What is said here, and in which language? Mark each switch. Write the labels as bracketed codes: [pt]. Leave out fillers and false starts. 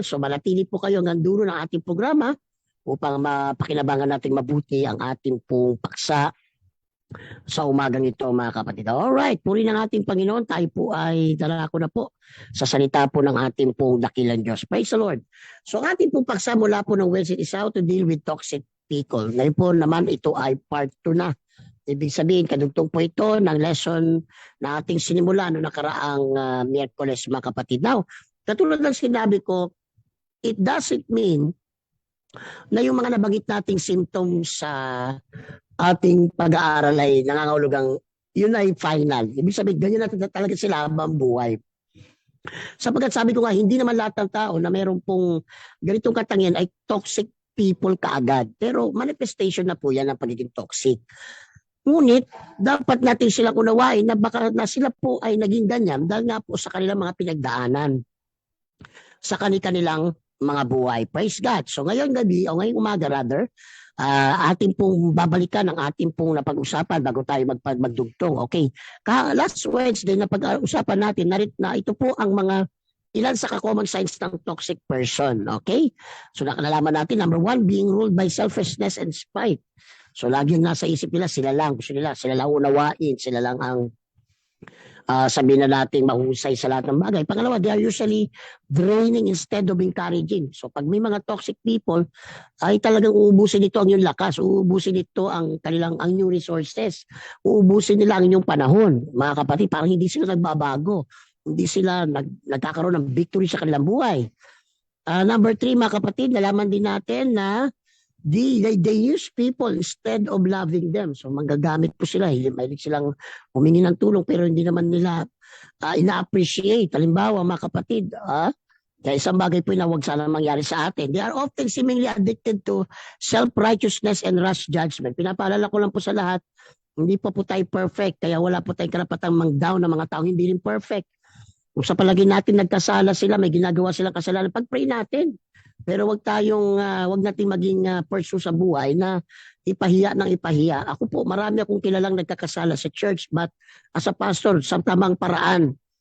[tl] So manatili po kayo hanggang dulo ng ating programa upang mapakinabangan natin mabuti ang ating pong paksa sa umagang ito, mga kapatid. Alright, puri ng ating Panginoon, tayo po ay dalako na po sa salita po ng ating pong dakilang Diyos. [en] Praise the Lord. [tl] So ang ating pong paksa mula po ng Wednesday is [en] how to deal with toxic people. [tl] Ngayon po naman ito ay part 2 na. Ibig sabihin, kadugtong po ito ng lesson na ating sinimula noong nakaraang Miyerkules, mga kapatid. Now, katulad ng sinabi ko, [en] it doesn't mean [tl] na yung mga nabanggit nating symptoms sa ating pag-aaral ay nangangahulugang yun ay final. Ibig sabihin, ganyan natin talaga sila habang buhay. Sapagkat sabi ko nga, hindi naman lahat ng tao na mayroon pong ganitong katangian ay toxic people kaagad. Pero manifestation na po yan ng pagiging toxic. Ngunit, dapat natin silang unawain na baka na sila po ay naging ganyan dahil nga po sa kanilang mga pinagdaanan sa kanilang mga buhay. Praise God. So ngayong gabi, o ngayong umaga rather, ating pong babalikan ang ating pong napag-usapan bago tayo magdugtong. Okay. Last Wednesday na pag-usapan natin na ito po ang mga ilan sa common signs ng toxic person. Okay? So nakalalaman natin, number 1, [en] being ruled by selfishness and spite. [tl] So laging nasa isip nila, sila lang, gusto nila, sila lang unawain, sila lang ang sabihin na natin mahusay sa lahat ng bagay. [en] Pangalawa, they are usually draining instead of encouraging. [tl] So pag may mga toxic people, ay talagang uubusin nito ang iyong lakas, uubusin nito ang new resources, uubusin nila ang inyong panahon. Mga kapatid, parang hindi sila nagbabago, hindi sila nagkakaroon ng victory sa kanilang buhay. Number 3, mga kapatid, nalaman din natin na [en] they use people instead of loving them. [tl] So manggagamit po sila. Mahilig silang humingi ng tulong pero hindi naman nila ina-appreciate. Halimbawa, mga kapatid, kaya isang bagay po na huwag sana mangyari sa atin. [en] They are often seemingly addicted to self-righteousness and rash judgment. [tl] Pinapaalala ko lang po sa lahat, hindi po tayo perfect. Kaya wala po tayong karapatang mang-down ng mga tao hindi rin perfect. Kung sa palagay natin nagkasala sila, may ginagawa silang kasalanan, pag-pray natin. Pero wag nating maging pursue sa buhay na ipahiya ng ipahiya. Ako po, marami akong kilalang nagkakasala sa church, [en] but as a pastor, [tl] sa tamang paraan,